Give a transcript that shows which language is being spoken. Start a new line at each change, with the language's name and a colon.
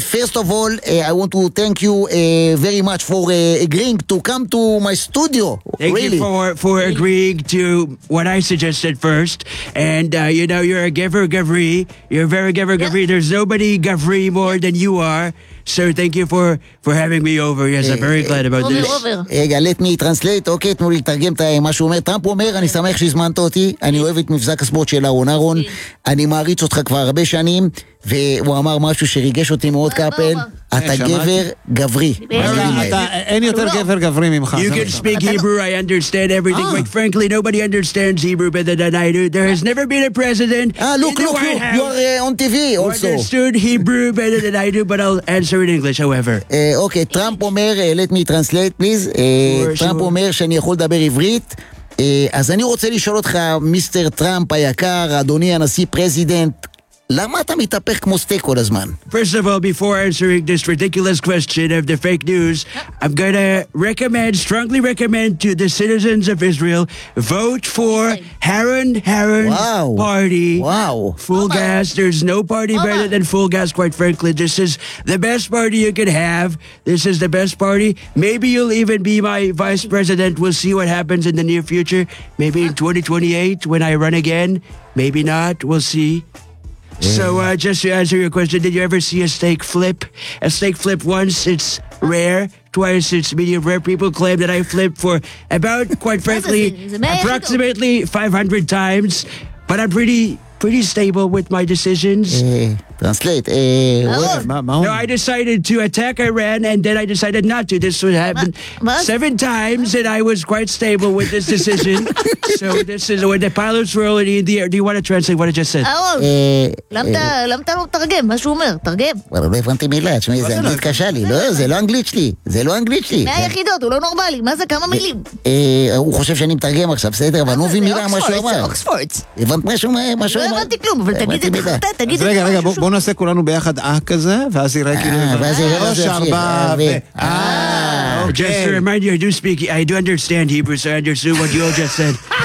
English: First of all, I want to thank you very much for agreeing to come to my studio. Thank really. You for agreeing to what I suggested first. And, you know, you're a giver, Gavri. You're a very giver, Gavri. Yeah. There's nobody Gavri more than you are. Sir, thank you for having me over. Yes, I'm very glad about this.
Hebrew: רגע, let me translate, אוקיי, תנו לי לתרגם את מה שהוא אומר. טראמפ אומר, אני שמח שהזמנת אותי, אני אוהב את מבזק הספורט של אהרון אהרון, אני מעריץ אותך כבר הרבה שנים, והוא אמר משהו שריגש אותי מאוד, קאפל, אתה גבר גברי. אין יותר גבר גברי ממך.
English: You can speak Hebrew, I understand everything, but frankly, nobody understands Hebrew better than I do. There has never been a president in the White House. Look, you are on TV also. Understood Hebrew better than I do, but I'll answer in English, however.
Hebrew: אוקיי, טראמפ אומר, let me translate, please. טראמפ אומר שאני יכול לדבר עברית. אז אני רוצה לשאול אותך, מיסטר טראמפ היקר, אדוני הנשיא פרזידנט, למה אתה מתהפך כמו סטייק כל הזמן?
English: First of all, before answering this ridiculous question of the fake news, I'm going to strongly recommend to the citizens of Israel, vote for Haran wow. party. Wow. Full oh gas. There's no party oh better than full gas, quite frankly. This is the best party you could have. This is the best party. Maybe you'll even be my vice president. We'll see what happens in the near future. Maybe in 2028 when I run again. Maybe not. We'll see. So just to answer your question, did you ever see a steak flip? A steak flip once, it's rare. Twice, it's medium rare. People claim that I flipped for about, quite frankly, approximately 500 times. But I'm pretty stable with my decisions. Translate. No, I decided to attack Iran and then I decided not to. This would happen seven times and I was quite stable with this decision. So this is when the pilots were already in the air. Do you want to translate what I just said?
Hebrew: למה אתה לא תרגם? מה שהוא אומר? תרגם. לא הבנתי מילה. זה אנגלית קשה לי. לא, זה לא אנגלית שלי. מה היחידות? הוא לא נורמלי. מה זה? כמה מילים? הוא חושב שאני מתרגם עכשיו. בסדר, אבל אני לא מבין מילה מה שהוא אמר. זה אוקספורד. הבנת מה שהוא אמר? לא הבנתי כלום, אבל תגיד את זה. רגע, רגע, בוא נעשה כולנו ביחד כזה, ואז יראה כאילו... ואז יראה כאילו...
English: Just to remind you, I do understand Hebrew, so I understood what you all just said.